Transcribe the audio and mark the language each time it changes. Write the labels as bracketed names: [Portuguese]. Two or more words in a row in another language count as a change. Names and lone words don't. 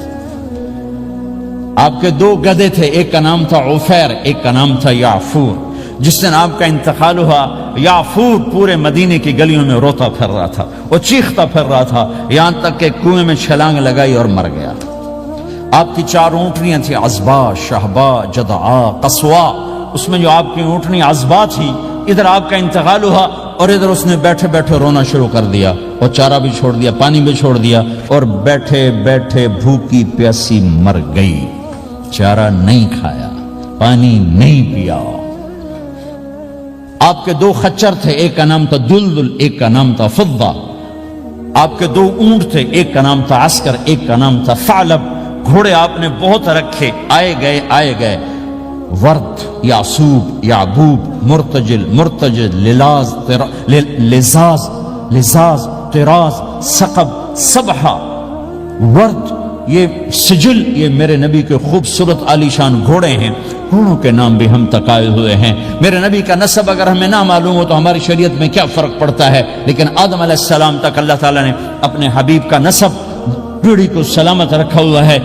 [Urdu] آپ کے 2 گدھے تھے، ایک کا نام تھا عفیر، ایک کا نام تھا یعفور۔ جس دن آپ کا انتقال ہوا، یعفور پورے مدینے کی گلیوں میں روتا پھر رہا تھا، وہ چیختا پھر رہا تھا، یہاں تک کہ کنویں میں چھلانگ لگائی اور مر گیا۔ آپ کی 4 اونٹنیاں تھیں، عزبا، شہبا، جدعا، قصوا۔ اس میں جو آپ کی اونٹنی عزبا تھی، ادھر آپ کا انتقال ہوا اور ادھر اس نے بیٹھے بیٹھے رونا شروع کر دیا، اور چارہ بھی چھوڑ دیا، پانی بھی چھوڑ دیا، اور بیٹھے بیٹھے بھوکی پیاسی مر گئی، چارہ نہیں کھایا، پانی نہیں پیا۔ آپ کے 2 خچر تھے، ایک کا نام تھا دلدل، ایک کا نام تھا فضہ۔ آپ کے 2 اونٹ تھے، ایک کا نام تھا عسکر، ایک کا نام تھا ثعلب۔ گھوڑے آپ نے بہت رکھے، آئے گئے، ورد، یعصوب، یعبوب، مرتجل، لزاز، طراز، سقب، سبحہ، ورد، یہ سجل، یہ میرے نبی کے خوبصورت عالی شان گھوڑے ہیں۔ گھوڑوں کے نام بھی ہم تک آئے ہوئے ہیں۔ میرے نبی کا نسب اگر ہمیں نہ معلوم ہو تو ہماری شریعت میں کیا فرق پڑتا ہے؟ لیکن آدم علیہ السلام تک اللہ تعالیٰ نے اپنے حبیب کا نسب پیڑھی کو سلامت رکھا ہوا ہے۔